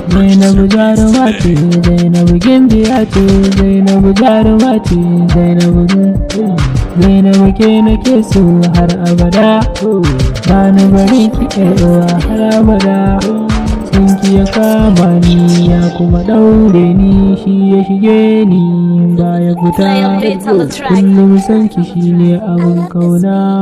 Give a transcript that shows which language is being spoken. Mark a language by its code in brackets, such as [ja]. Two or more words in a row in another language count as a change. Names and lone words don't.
[ha] Zainab jaruma ce, Zainab gimbiya ce, Zainab jaruma ce, Zainab ga-, Zainab ke nake so har abada, ba ni bari ki ƴar uwa har abada. San ki ya kama ni ya kuma ɗaure ni, shi ya shige ni baya fita. [en] Play a bit on the track. [ha] Kullum san ki shi ne abin kauna.